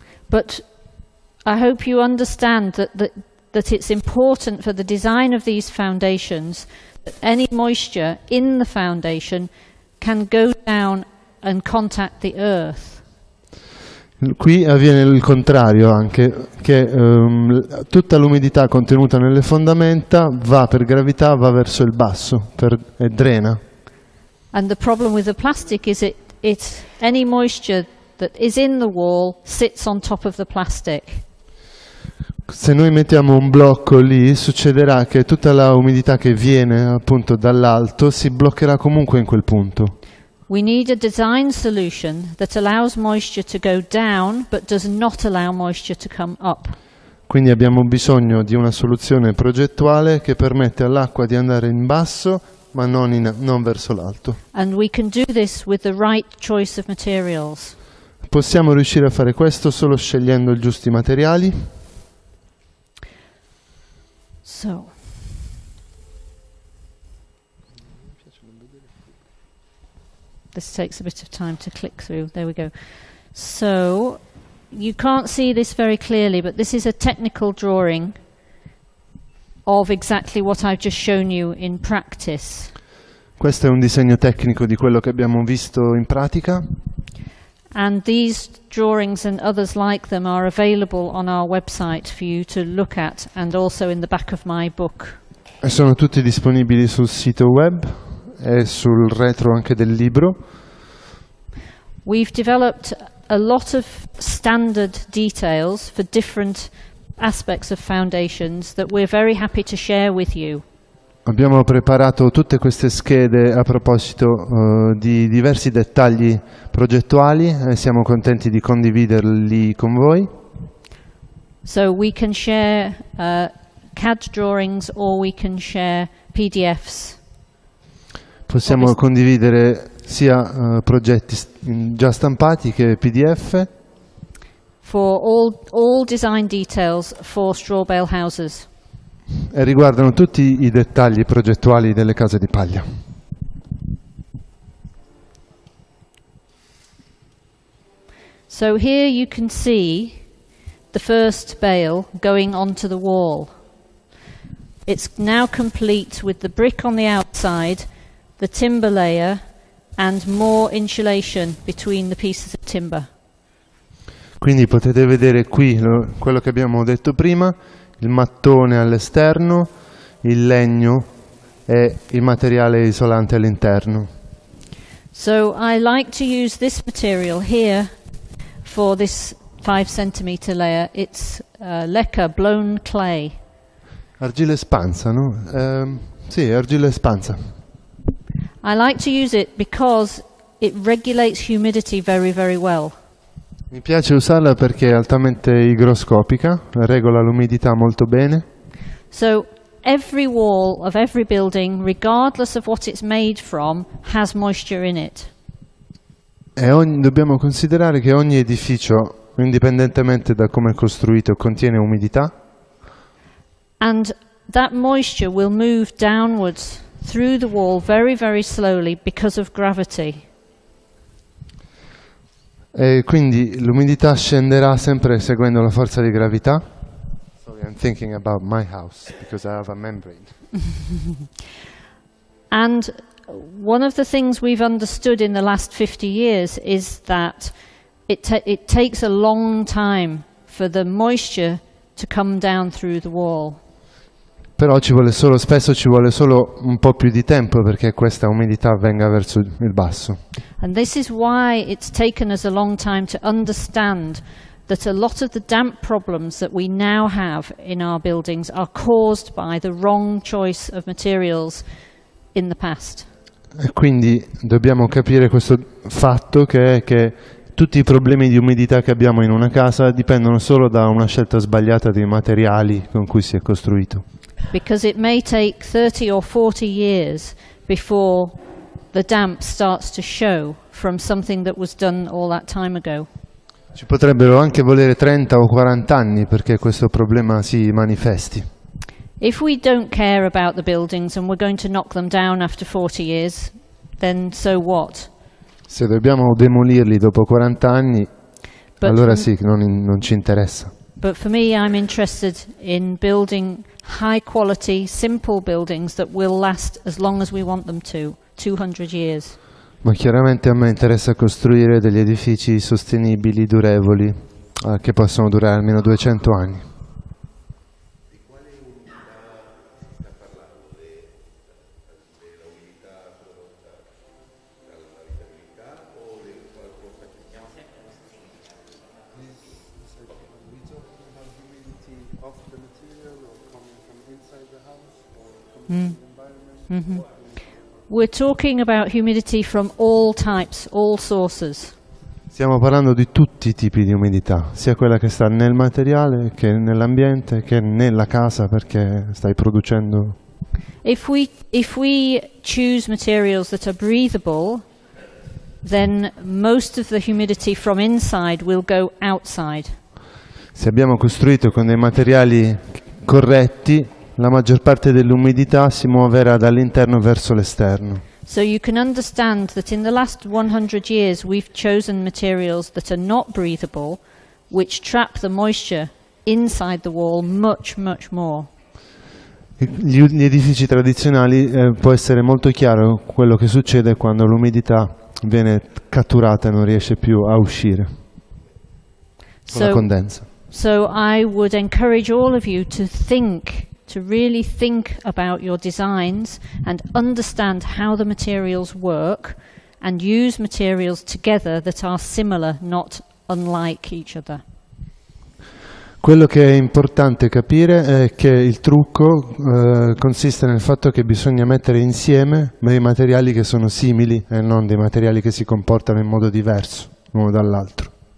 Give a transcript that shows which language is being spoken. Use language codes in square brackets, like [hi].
[en] But I hope you understand that it's important for the design of these foundations that any moisture in the foundation can go down and contact the earth. [it] Qui avviene il contrario anche, che tutta l'umidità contenuta nelle fondamenta va per gravità, va verso il basso e drena. [en] And the problem with the plastic is any moisture that is in the wall sits on top of the plastic. [it] Se noi mettiamo un blocco lì, succederà che tutta la umidità che viene appunto dall'alto si bloccherà comunque in quel punto. [en] We need a design solution that allows moisture to go down but does not allow moisture to come up. [it] Quindi abbiamo bisogno di una soluzione progettuale che permette all'acqua di andare in basso ma non verso l'alto. [en] And we can do this with the right choice of materials. [it] Possiamo riuscire a fare questo solo scegliendo i giusti materiali. [en] So, this takes a bit of time to click through. There we go. So, you can't see this very clearly, but this is a technical drawing of exactly what I've just shown you in practice. [it] Questo è un disegno tecnico di quello che abbiamo visto in pratica. [en] And these drawings and others like them are available on our website for you to look at, and also in the back of my book. [it] E sono tutti disponibili sul sito web e sul retro anche del libro. [en] We've developed a lot of standard details for different aspects of foundations that we're very happy to share with you. [it] Abbiamo preparato tutte queste schede a proposito di diversi dettagli progettuali e siamo contenti di condividerli con voi. [en] So we can share CAD drawings or we can share PDFs. [it] Possiamo condividere sia progetti già stampati che PDF. [en] For all design details for straw bale houses. [it] E riguardano tutti i dettagli progettuali delle case di paglia. [en] So here you can see the first bale going onto the wall. It's now complete with the brick on the outside, the timber layer and more insulation between the pieces of timber. [it] Quindi potete vedere qui quello che abbiamo detto prima, il mattone all'esterno, il legno e il materiale isolante all'interno. [en] So I like to use this material here for this 5 centimeter layer. It's leca blown clay. [it] Argilla espansa, no? Sì, argilla espansa. [en] I like to use it because it regulates humidity very, very well. [it] Mi piace usarla perché è altamente igroscopica, regola l'umidità molto bene. [en] So every wall of every building, regardless of what it's made from, has moisture in it. [it] E dobbiamo considerare che ogni edificio, indipendentemente da come è costruito, contiene umidità. [en] And that moisture will move downwards through the wall very, very slowly because of gravity. [it] E quindi l'umidità scenderà sempre seguendo la forza di gravità. [en] Sorry, I'm thinking about my house because I have a membrane. And one of the things we've understood in the last 50 years is that it takes a long time for the moisture to come down through the wall. [it] Però spesso ci vuole solo un po' più di tempo perché questa umidità venga verso il basso. [en] And this is why it's taken us a long time to understand that a lot of the damp problems that we now have in our buildings are caused by the wrong choice of materials in the past. [it] E quindi dobbiamo capire questo fatto che è che tutti i problemi di umidità che abbiamo in una casa dipendono solo da una scelta sbagliata dei materiali con cui si è costruito. [en] Because it may take 30 or 40 years before the damp starts to show from something that was done all that time ago. [it] Ci potrebbero anche volere 30 o 40 anni perché questo problema si manifesti. [en] If we don't care about the buildings and we're going to knock them down after 40 years, then so what? [it] Se dobbiamo demolirli dopo 40 anni, allora sì, non ci interessa. [en] But for me, I'm interested in building high quality, simple buildings that will last as long as we want them to, 200 years. [it] Ma chiaramente a me interessa costruire degli edifici sostenibili, durevoli, che possono durare almeno 200 anni. Di quale umidità si sta parlando? Della umidità prodotta dall'abitabilità o di qualcosa che stiamo sempre? [en] Humidity of the material or coming from inside the house or from the environment? We're talking about humidity from all types, all sources. [it] Stiamo parlando di tutti i tipi di umidità, sia quella che sta nel materiale, che nell'ambiente, che nella casa perché stai producendo. [en] If we choose materials that are breathable, then most of the humidity from inside will go outside. [it] Se abbiamo costruito con dei materiali corretti, la maggior parte dell'umidità si muoverà dall'interno verso l'esterno. [en] So you can understand that in the last 100 years we've chosen materials that are not breathable, which trap the moisture inside the wall much, much more. [it] Gli edifici tradizionali può essere molto chiaro quello che succede quando l'umidità viene catturata e non riesce più a uscire con la condensa. [en] So I would encourage all of you to really think about your designs and understand how the materials work and use materials together that are similar, not unlike each other. [it] Quello che è importante capire è che il trucco consiste nel fatto che bisogna mettere insieme dei materiali che sono simili e non dei materiali che si comportano in modo diverso l'uno dall'altro.